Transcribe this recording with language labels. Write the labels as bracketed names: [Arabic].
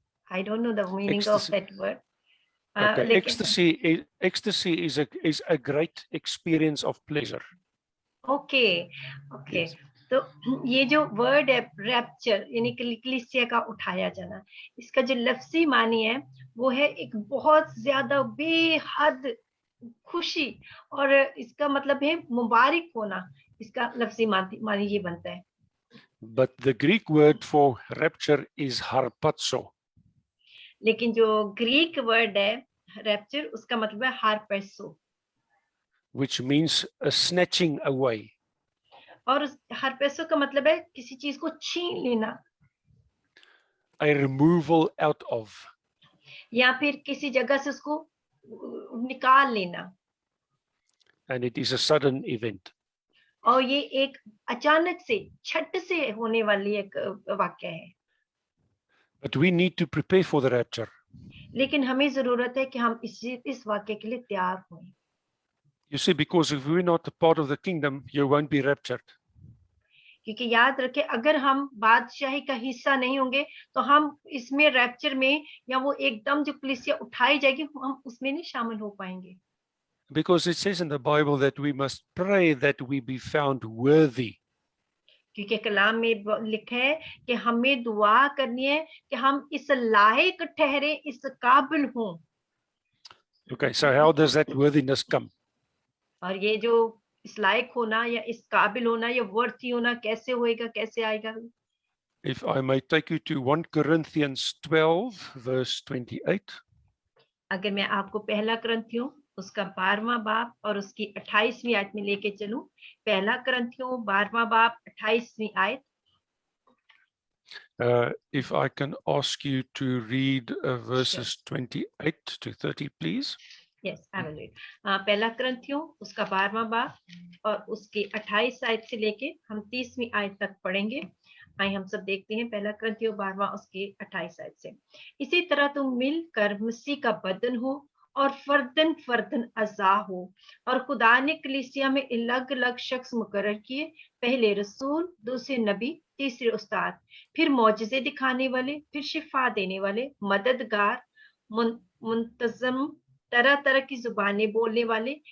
[English] I don't know the meaning ecstasy. Of that word. Okay. Ecstasy is a great experience of pleasure. Okay. Yes. [Hindi] तो ये जो word है rapture, यानी कलीसिया का उठाया जाना, इसका जो लफ्जी मानी है वो है एक बहुत ज्यादा बेहद खुशी, और इसका मतलब है मुबारक होना. इसका लफ्जी मानी ये बनता है. [English] But the Greek word for rapture is harpazo. [Hindi] लेकिन जो ग्रीक वर्ड है रैप्चर, उसका मतलब है हारपेसो, [English] which means a snatching away. [Hindi] और हारपेसो का मतलब है किसी चीज को छीन लेना, [English] a removal out of, [Hindi] या फिर किसी जगह से उसको निकाल लेना. [English] and it is a sudden event. [Hindi] और ये एक अचानक से छट से होने वाली एक वाक्य है. [English] But we need to prepare for the rapture. [Hindi] लेकिन हमें जरूरत है कि हम इस वाक्य के लिए तैयार हों. [English] You see, because if we're not a part of the kingdom, you won't be raptured. [Hindi] क्योंकि याद रखें, अगर हम बादशाही का हिस्सा नहीं होंगे तो हम इसमें रैप्चर में, या वो एकदम जो कलीसिया उठाई जाएगी, हम उसमें नहीं शामिल हो पाएंगे. [English] Because it says in the Bible that we must pray that we be found worthy. [Hindi] क्योंकि कलाम में लिखा है कि हमें दुआ करनी है कि हम इस लायक ठहरे, इस काबिल हों. [English] Okay, so how does that worthiness come? [Hindi] और ये जो इस लायक होना या इस काबिल होना या वर्थी होना कैसे होएगा, कैसे आएगा? [English] If I may take you to 1 Corinthians 12 verse 28. [Hindi] अगर मैं आपको पहला करंथियों उसका 12वां बाब और उसकी 28वीं आयत में लेके चलूं, पहला करंथियों 12वां बाब 28वीं आयत। [English] If I can ask you to read verses 28 to 30, please. Yes, I will read. [Hindi] पहला करंथियों उसका 12वां बाब और उसकी 28 आयत से लेके हम 30वीं आयत तक पढ़ेंगे। आइए हम सब देखते हैं पहला करंथियों 12वां उसकी 28 आयत से। इसी तरह तुम मिलकर मसीह का बदन हो और फर्दन फर्दन अज़ा हो, और खुदा ने कलीसिया में अलग अलग शख्स मुकर्रर किए, पहले रसूल, दूसरे नबी, तीसरे उस्ताद, फिर मौजज़े दिखाने वाले, फिर शिफा देने वाले, मददगार, मुंतज़म, तरह तरह की जुबानें बोलने वाले।